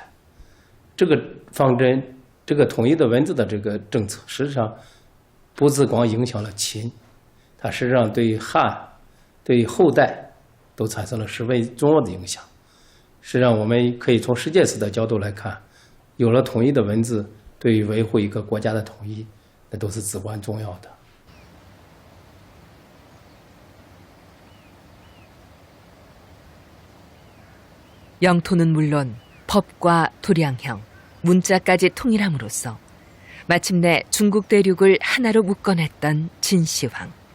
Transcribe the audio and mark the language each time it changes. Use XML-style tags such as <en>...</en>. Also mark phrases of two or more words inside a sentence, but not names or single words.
<zh>这个方针，这个统一的文字的这个政策，实际上不是光影响了秦，它实际上对汉、对后代都产生了十分重要的影响。实际上，我们可以从世界史的角度来看，有了统一的文字，对于维护一个国家的统一，那都是至关重要的。</zh> <ko>영토는 물론 법과 도량형, 문자까지 통일함으로써 마침내 중국 대륙을 하나로 묶어냈던 진시황.</ko>